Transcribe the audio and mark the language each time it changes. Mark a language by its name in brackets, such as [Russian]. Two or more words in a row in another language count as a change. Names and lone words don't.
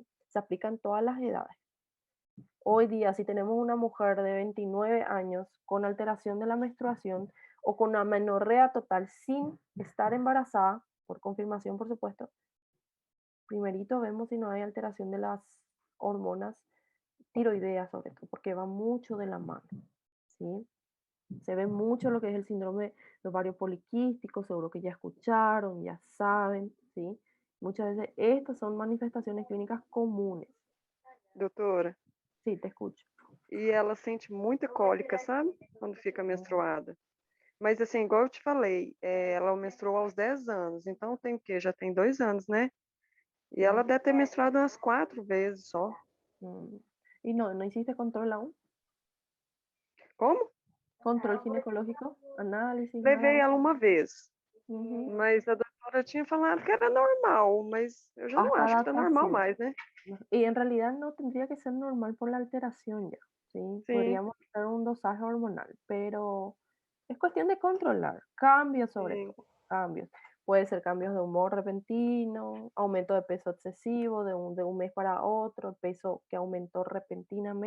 [Spanish] Se aplica en todas las edades. Hoy día, si tenemos una mujer de 29 años con alteración de la menstruación o con amenorrea total sin estar embarazada, por confirmación, por supuesto, primerito vemos si no hay alteración de las hormonas tiroideas, sobre todo, porque va mucho de la mano, ¿sí? Se ve mucho lo que es el síndrome de ovario poliquístico, seguro que ya escucharon, ya saben, ¿sí? Muchas veces estas son manifestaciones clínicas comunes. [Portuguese] Doutora, [Spanish] Sí, te escucho. [Portuguese] e ela sente muita cólica, sabe? Quando fica menstruada. Mas assim, igual eu te falei, ela menstruou aos 10 anos, então tem o quê? Já tem 2 anos, né? E ela deve ter menstruado umas 4 vezes só. [Spanish] ¿Y no hiciste control aún? [Portuguese] Como? [Spanish] ¿Control ginecológico? ¿Análisis? [Portuguese] Levei [Spanish] Nada? [Portuguese] ela uma vez, Ujú. mas a doutora tinha falado que era normal, mas eu já não [Spanish] Hasta [Portuguese] acho que tá normal [Spanish] datación. [Portuguese] mais, né? [Spanish] Y en realidad no tendría que ser normal por la alteración ya, ¿sí? [Portuguese] Sim, [Spanish] Podríamos hacer un dosaje hormonal, pero es cuestión de controlar. Cambios sobre [Portuguese] sim. [Spanish] todo, cambios. Puede ser cambios de humor repentino, aumento de peso excesivo de un mes para otro, peso que aumentó repentinamente.